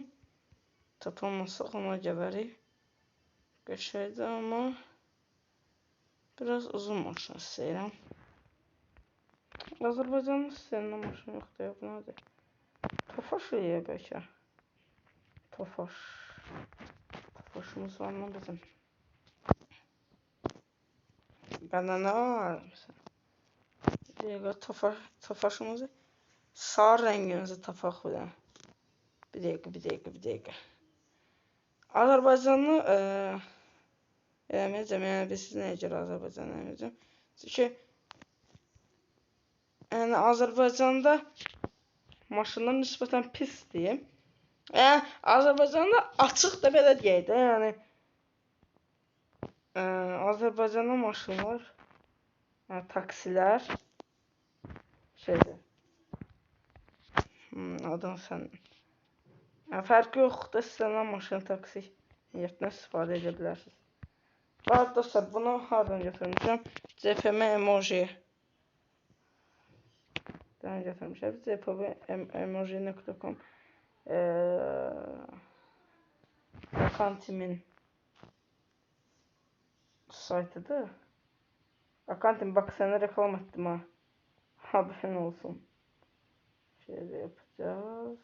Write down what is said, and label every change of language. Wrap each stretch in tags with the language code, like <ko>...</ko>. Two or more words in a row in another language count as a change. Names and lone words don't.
<az>Tapamazsaq ona gələrik. Qəşəngdir, amma biraz uzun maşın istəyirəm. Azərbaycanlı istəyəndə maşın yoxdur, bu nədir? Tofaş eləyək bəlkə. Tofaşımız var mı bizim?</az> <tr>Benden ne var mesela?</tr> <az>Tofaşımızı sarı rengimizi tapak bile.</az> <tr>Bir dakika.</tr> <az>Azerbaycanlı eləməyəcəm, yəni biz nəyə görə Azərbaycanlı eləməyəcəm? Çünki yəni Azərbaycanda maşınlar nisbətən pisdir. Yəni Azərbaycanda açıq da belə deyək də, yəni Azərbaycanda maşınlar, yəni taksilər şeydir. Adın sən. Yəni fərqi yoxdur, istənilən maşın taksi niyyətinə istifadə edə bilərsiniz. Bax dostlar, bunu hardan götürmüşəm? CPM emoji. Dən götürmüşəm. CPM emoji.com Akantimin saytıdır.</az> <tr>Akantim bak sana reklam ettim ha. Haberin olsun. Şöyle yapacağız.</tr>